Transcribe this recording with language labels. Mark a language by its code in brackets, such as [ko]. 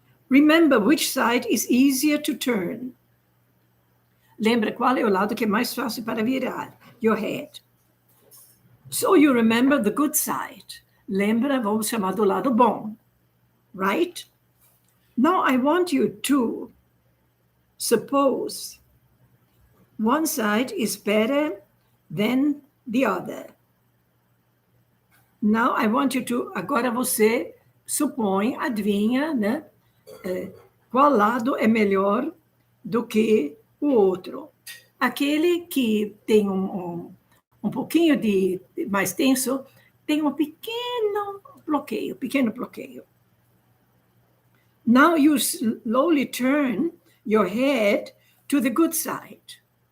[en] Remember which side is easier to turn. [pt] Lembra qual é o lado que é mais fácil para virar? [en] Your head. So you remember the good side. [pt] Lembra, vamos chamar do lado bom. [en] Right? Now I want you to suppose one side is better than the other. Now I want you to, [pt] agora você supõe, adivinha, né? Qual lado é melhor do que o outro. Aquele que tem um pouquinho de mais tenso, tem um pequeno bloqueio. [en] Now you slowly turn your head to the good side.